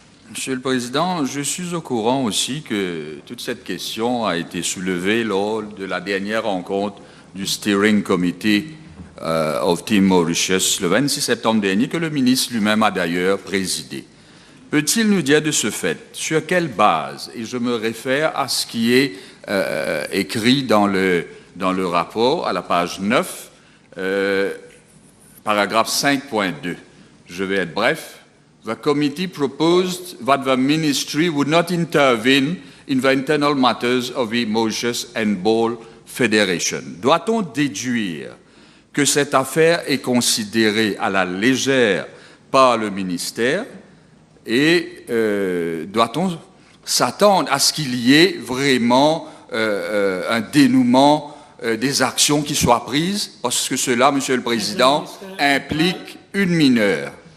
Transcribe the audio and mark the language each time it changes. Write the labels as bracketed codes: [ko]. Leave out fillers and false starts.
[fr] Monsieur le Président, je suis au courant aussi que toute cette question a été soulevée lors de la dernière rencontre du Steering Committee of Team Mauritius le 26 septembre dernier, que le ministre lui-même a d'ailleurs présidé. Peut-il nous dire de ce fait sur quelle base, et je me réfère à ce qui est écrit dans le rapport à la page 9, paragraphe 5.2. Je vais être bref. [en] The committee proposed that the ministry would not intervene in the internal matters of the Mauritius Handball Federation. [fr] Doit-on déduire que cette affaire est considérée à la légère par le ministère et doit-on s'attendre à ce qu'il y ait vraiment un dénouement des actions qui soient prises, parce que cela, Monsieur le Président, implique une mineure.